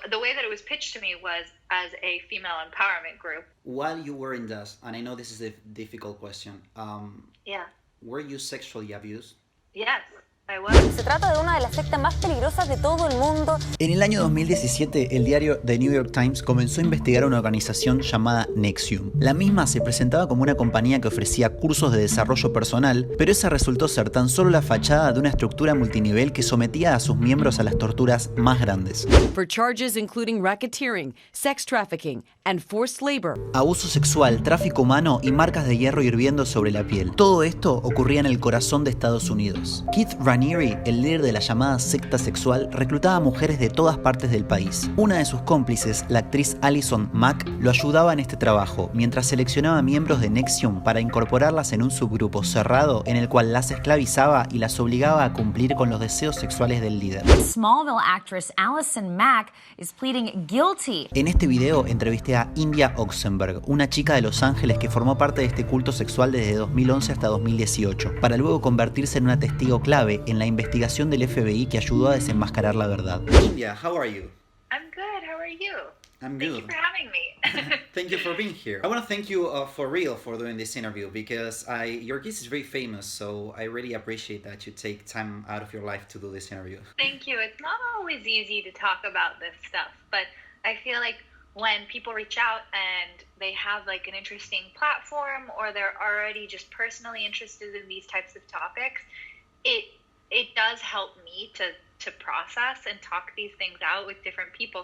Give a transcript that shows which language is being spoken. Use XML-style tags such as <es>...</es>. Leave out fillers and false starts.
<en>the way that it was pitched to me was as a female empowerment group. While you were in DAS, and I know this is a difficult question, Yeah. were you sexually abused? Yes, I was.</en> <es>Se trata de una de las sectas más peligrosas de todo el mundo. En el año 2017, el diario The New York Times comenzó a investigar una organización llamada NXIVM. La misma se presentaba como una compañía que ofrecía cursos de desarrollo personal, pero esa resultó ser tan solo la fachada de una estructura multinivel que sometía a sus miembros a las torturas más grandes.</es> <en>For charges including racketeering, sex trafficking, and forced labor.</en> <es>Abuso sexual, tráfico humano y marcas de hierro hirviendo sobre la piel. Todo esto ocurría en el corazón de Estados Unidos. Keith Raniere, el líder de la llamada secta sexual, reclutaba a mujeres de todas partes del país. Una de sus cómplices, la actriz Allison Mack, lo ayudaba en este trabajo, mientras seleccionaba miembros de NXIVM para incorporarlas en un subgrupo cerrado en el cual las esclavizaba y las obligaba a cumplir con los deseos sexuales del líder.</es> <en>Smallville actress Allison Mack is pleading guilty.</en> <es>En este video entrevisté a Isabel Oxenberg, una chica de Los Ángeles que formó parte de este culto sexual desde 2011 hasta 2018, para luego convertirse en una testigo clave en la investigación del FBI que ayudó a desenmascarar la verdad.</es> <en>India, how are you? I'm good. How are you? I'm Thank good. you for having me. Thank you for being here. I want to thank you for real for doing this interview because your case is very famous, so I really appreciate that you take time out of your life to do this interview. Thank you. It's not always easy to talk about this stuff, but I feel like when people reach out and they have like an interesting platform or they're already just personally interested in these types of topics, it does help me to process and talk these things out with different people.</en>